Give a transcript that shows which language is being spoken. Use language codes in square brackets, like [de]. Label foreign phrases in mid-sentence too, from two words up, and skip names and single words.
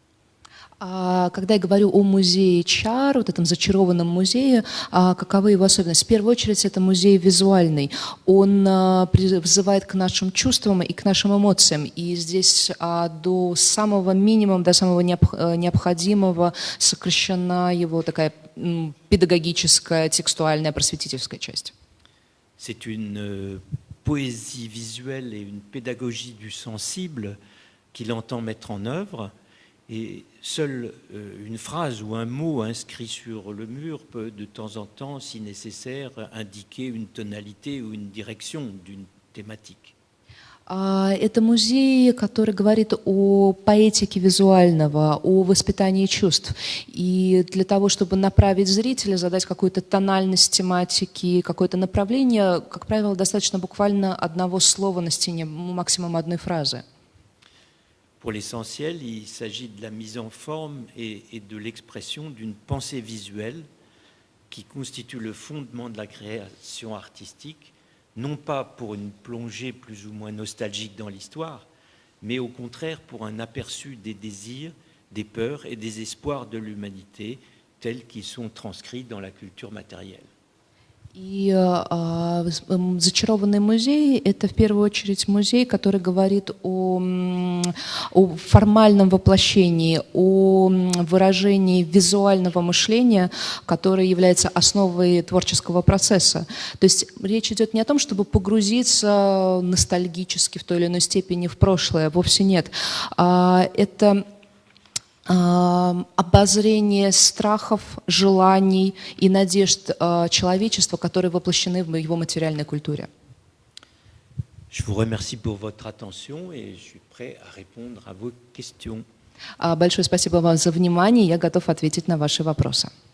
[ru] Когда я говорю о музее чар, вот этом зачарованном музее, каковы его особенности? В первую очередь, это музей визуальный. Он вызывает к нашим чувствам и к нашим эмоциям. И здесь до самого минимума, до самого необходимого сокращена его такая [fr] pédagogique, textuelle, [ru] просветительская часть. [fr] C'est une poésie visuelle et une pédagogie du sensible qu'il entend mettre en œuvre. Et seule une phrase ou un mot inscrit sur le mur peut de temps en temps, si nécessaire, indiquer une tonalité ou une direction d'une thématique. [ru] Это музей, который говорит о поэтике визуального, о воспитании чувств. И для того, чтобы направить зрителя, задать какую-то тональность тематики, какое-то направление, как правило, достаточно буквально одного слова на стене, максимум одной фразы. [fr] Pour l'essentiel, il s'agit de la mise en forme et de l'expression d'une pensée visuelle qui constitue le fondement de la création artistique, non pas pour une plongée plus ou moins nostalgique dans l'histoire, mais au contraire pour un aperçu des désirs, des peurs et des espoirs de l'humanité tels qu'ils sont transcrits dans la culture matérielle. [ru] И зачарованный музей – это в первую очередь музей, который говорит о формальном воплощении, о выражении визуального мышления, которое является основой творческого процесса. То есть речь идет не о том, чтобы погрузиться ностальгически в той или иной степени в прошлое, вовсе нет. Это обозрение страхов, желаний и надежд человечества, которые воплощены в его материальной культуре. [fr] Je vous remercie pour votre attention et je suis prêt à répondre à vos questions. [ru] Большое спасибо вам за внимание, я готов ответить на ваши вопросы.